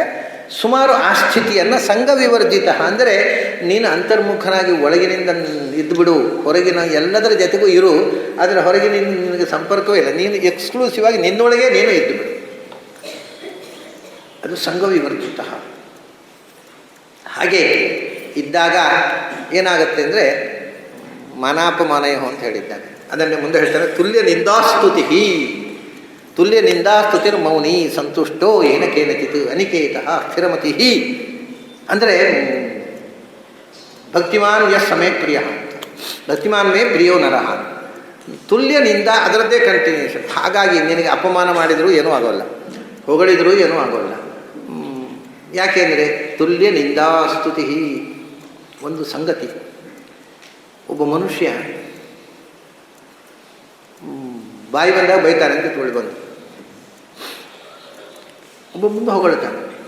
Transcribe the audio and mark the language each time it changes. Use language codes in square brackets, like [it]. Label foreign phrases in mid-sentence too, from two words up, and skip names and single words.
[kn] ಸುಮಾರು ಆ ಸ್ಥಿತಿಯನ್ನು [sa] ಸಂಘ ವಿವರ್ಜಿತ [kn] ಅಂದರೆ ನೀನು ಅಂತರ್ಮುಖನಾಗಿ ಒಳಗಿನಿಂದ ಇದ್ದುಬಿಡು, ಹೊರಗಿನ ಎಲ್ಲದರ ಜೊತೆಗೂ ಇರು, ಆದರೆ ಹೊರಗಿನ ನಿನಗೆ ಸಂಪರ್ಕವೇ ಇಲ್ಲ, ನೀನು ಎಕ್ಸ್ಕ್ಲೂಸಿವ್ ಆಗಿ ನಿನ್ನೊಳಗೆ ನೀನು ಇದ್ದುಬಿಡು. ಅದು [sa] ಸಂಘ ವಿವರ್ಜಿತ. [kn] ಹಾಗೆ ಇದ್ದಾಗ ಏನಾಗುತ್ತೆ ಅಂದರೆ ಮಾನಾಪಮಾನಯೋ ಅಂತ ಹೇಳಿದ್ದಾನೆ. ಅದನ್ನೇ ಮುಂದೆ ಹೇಳ್ತಾರೆ, [sa] ತುಲ್ಯ ನಿಂದಾಸ್ತುತಿ, ತುಲ್ಯ ನಿಂದಾಸ್ತುತಿರ್ ಮೌನಿ ಸಂತುಷ್ಟೋ ಏನ ಕೇನಚಿತ್ ಅನಿಕೇತ ಸ್ಥಿರಮತಿ. ಅಂದರೆ ಭಕ್ತಿಮಾನ್ ಯಸ್ ಸಮೇ ಪ್ರಿಯ ಅಂತ, ಭಕ್ತಿಮಾನ್ ಮೇ ಪ್ರಿಯೋ ನರಹ. [kn] ತುಲ್ಯನಿಂದ ಅದರದ್ದೇ ಕಂಟಿನ್ಯೂಷನ್. ಹಾಗಾಗಿ ನಿನಗೆ ಅಪಮಾನ ಮಾಡಿದರೂ ಏನೂ ಆಗೋಲ್ಲ, ಹೊಗಳಿದರೂ ಏನೂ ಆಗೋಲ್ಲ. [sa] ಯಾಕೆಂದರೆ ತುಲ್ಯ ನಿಂದಾಸ್ತುತಿ. [kn] ಒಂದು ಸಂಗತಿ, ಒಬ್ಬ ಮನುಷ್ಯ ಬಾಯಿ ಬಂದಾಗ ಬೈತಾನೆ ಅಂತ ತಿಳಿ ಬಂದು, ಒಬ್ಬ ಮುಂದೆ ಹೊಗಳ್ತಾನೆ.